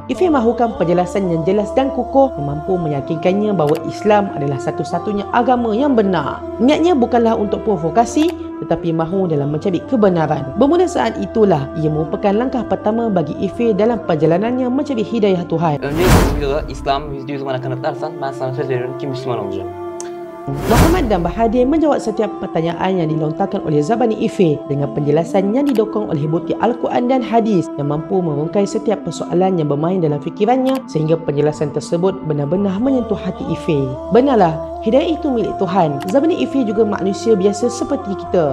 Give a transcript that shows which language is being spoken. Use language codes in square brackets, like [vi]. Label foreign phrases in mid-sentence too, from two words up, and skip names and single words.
[ms] Ife mahukan penjelasan yang jelas dan kukuh yang mampu meyakinkannya bahawa Islam adalah satu-satunya agama yang benar. Niatnya bukanlah untuk provokasi, tetapi mahu dalam mencari kebenaran. Bermula saat itulah ia merupakan langkah pertama bagi Ife dalam perjalanannya mencari hidayah Tuhan. [tr] Öncelikle bu videoda İslam %100 bana kanıtlarsan ben sana söz veriyorum ki Müslüman olacağım. [ms] Muhammad dan Bahadir menjawab setiap pertanyaan yang dilontarkan oleh Zabani Ife dengan penjelasan yang didokong oleh bukti Al-Quran dan Hadis yang mampu merungkai setiap persoalan yang bermain dalam fikirannya sehingga penjelasan tersebut benar-benar menyentuh hati Ife. Benarlah, hidayah itu milik Tuhan. Zabani Ife juga manusia biasa seperti kita.